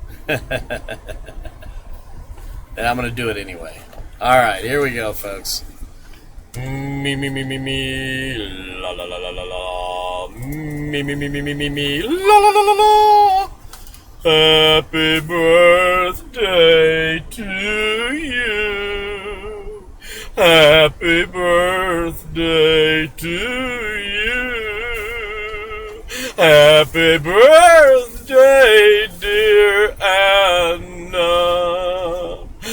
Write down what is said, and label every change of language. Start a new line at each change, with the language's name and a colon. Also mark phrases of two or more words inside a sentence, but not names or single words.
English: And I'm going to do it anyway. All right, here we go, folks. Me, me, me, me, me. La, la, la, la, la, la. Me, me, me, me, me, me, me. La, la, la, la, la. Happy birthday to you. Happy birthday to you. Happy birthday, dear Anna.